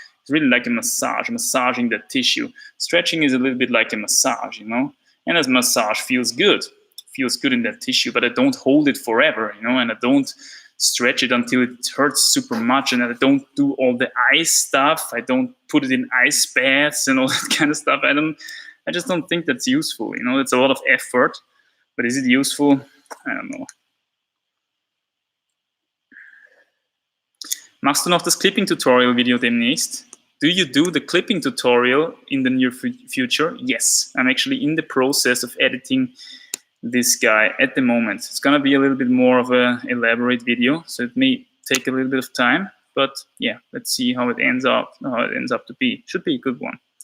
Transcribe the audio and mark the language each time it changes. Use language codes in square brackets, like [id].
[en] It's really like a massage, massaging that tissue. Stretching is a little bit like a massage, And as massage feels good in that tissue, but I don't hold it forever, and I don't stretch it until it hurts super much, and I don't do all the ice stuff. I don't put it in ice baths and all that kind of stuff. I just don't think that's useful, It's a lot of effort, but is it useful? I don't know. [de] Machst du noch das Clipping-Tutorial-Video demnächst? [en] Do you do the clipping tutorial in the near future? Yes, I'm actually in the process of editing this guy at the moment. It's gonna be a little bit more of an elaborate video, so it may take a little bit of time, but yeah, let's see how it ends up to be. Should be a good one.